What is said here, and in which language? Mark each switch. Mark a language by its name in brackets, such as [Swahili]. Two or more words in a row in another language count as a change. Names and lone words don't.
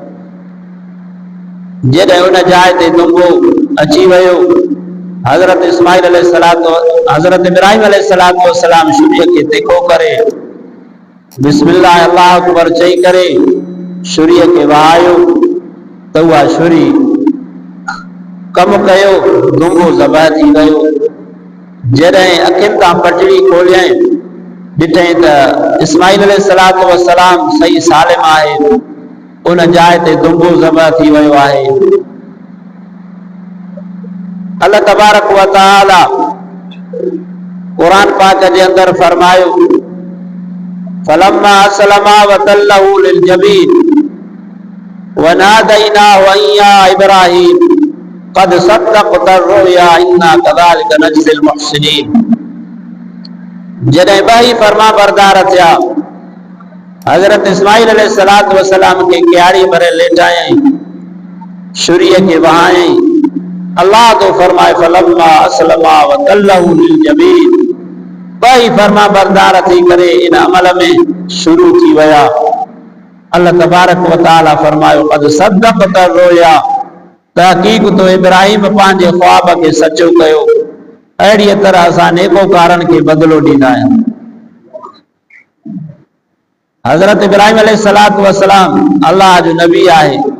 [Sindhi] जॾहिं उन जाइ ते दुंबो अची वियो, हज़रत इब्राहिम [Arabic] عليه الصلاة والسلام [Sindhi] छुरीअ खे तिखो करे [Arabic] بسم الله الله أكبر [Sindhi] चई करे छुरीअ खे वहायो त उहा छुरी कमु कयो, दुंबो ज़बह थी वियो। जॾहिं अखियुनि तां पटड़ी खोलियईं, ॾिठईं त इस्माइल [Arabic] عليه الصلاة والسلام [Sindhi] सही सालिम आहे। उन जाइ ते दुंबो ज़बह थी वियो आहे। अल्लाह [Arabic] تبارك وتعالى [Sindhi] क़ुरान पाक जे अंदरि फरमायो, [Arabic] فلما أسلما وتله للجبين وناديناه أن يا إبراهيم قد صدقت الرؤيا إنا كذلك نجزي المحسنين. [Sindhi] जॾहिं ॿई फर्मा बरदार थिया, हज़रत इस्माइल [Arabic] عليه الصلاة والسلام [Sindhi] खे क्यारी भरे लेटायईं, छुरीअ खे वहायईं। अल्लाह तो फरमाए, [Arabic] فلما أسلما وتله للجبين, [Sindhi] ॿई फर्मा बरदार थी करे इन अमल में शुरू थी विया। अल्लाह [Arabic] تبارك وتعالى [Sindhi] फरमायो, [Arabic] قد صدقت الرؤيا, [Sindhi] तहक़ीक़ तो इब्राहिम पंहिंजे ख्वाब खे सचो कयो। अहिड़ीअ तरह असां नेकोकारनि खे बदिलो ॾींदा आहियूं। हज़रत इब्राहिम [Arabic] عليه الصلاة والسلام [Sindhi] अल्लाह जो नबी आहे।